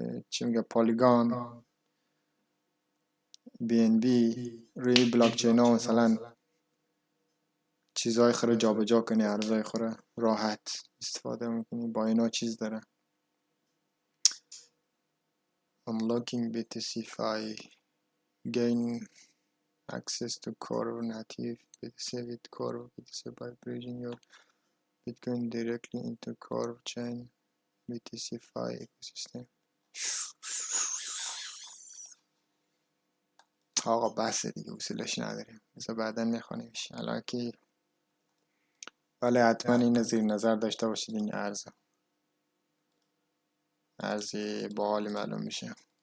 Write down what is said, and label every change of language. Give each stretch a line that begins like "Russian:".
Persian: چی میگه، پولیگون، بی ان بی، روی بلاک چین ها مثلا چیزهای خوره جابجا کنی، ارزهای خوره راحت استفاده میکنی. با اینا چیز داره.
English: Unlocking BTC-Fi, gain access to core native BTC with core BTC by bridging your Bitcoin directly into core chain BTC-Fi ecosystem.
Persian: آقا بس دیگه، حوصله‌اش نداریم، بذار بعدا میخوانیمش الان که. ولی حتما این زیر نظر داشته باشید، این ارزی باحالی معلوم میشه.